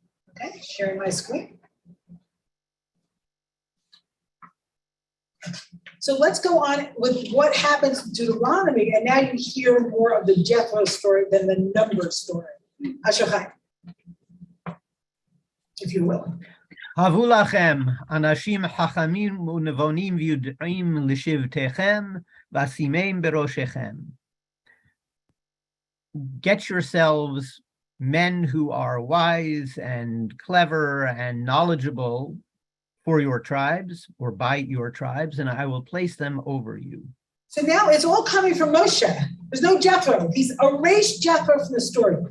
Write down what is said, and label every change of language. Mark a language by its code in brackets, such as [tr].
[en] Okay, sharing my screen. So let's go on with what happens in Deuteronomy, and now you hear more of the Jethro story than the Numbers story. Ashachai, if you will. [he] הבו לכם אנשים חכמים ונבונים ויודעים לשבטיכם ואשימם בראשיכם. [en] Get yourselves men who are wise and clever and knowledgeable for your tribes or by your tribes, and I will place them over you. So now it's all coming from Moshe. There's no Jethro. He's erased Jethro from the story.